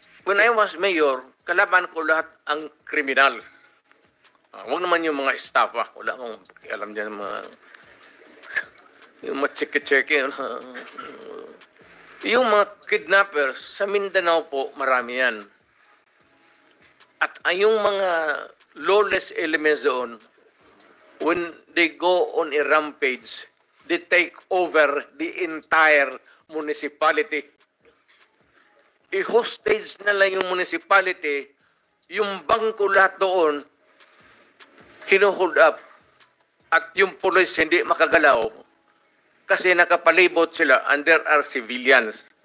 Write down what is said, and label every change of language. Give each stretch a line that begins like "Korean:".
English: When I was mayor,
Filipino: kalaban ko lahat ang
English: criminals.
Filipino: Huwag naman yung mga staff, wala akong alam dyan, yung mga cheke-cheke. Yung mga kidnappers, sa Mindanao po, marami yan. At yung mga
English: lawless elements doon, when they go on a rampage, they take over the entire municipality.
Filipino: I-hostage na lang yung municipality, yung bangko lahat doon, hino-hold up at yung police hindi makagalaw kasi nakapalibot sila
English: and there are civilians.